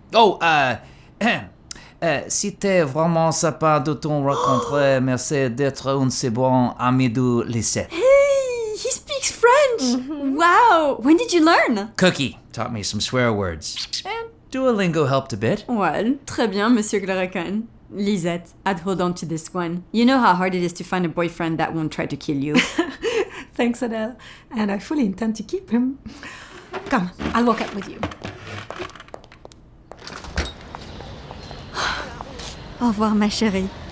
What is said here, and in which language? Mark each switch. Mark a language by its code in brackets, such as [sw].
[fr] Oh, c'était vraiment sympa de t'en rencontrer. Merci d'être un si bon ami de Lisette. [en] Hey, he speaks French! Wow! When did you learn? Cookie taught me some swear words. And Duolingo helped a bit. Well, [fr] très bien, Monsieur Cluracan. [en] Lisette, I'd hold on to this one. You know how hard it is to find a boyfriend that won't try to kill you. Thanks, Adele. And I fully intend to keep him. Come, I'll walk up with you. [fr] Au revoir, ma chérie.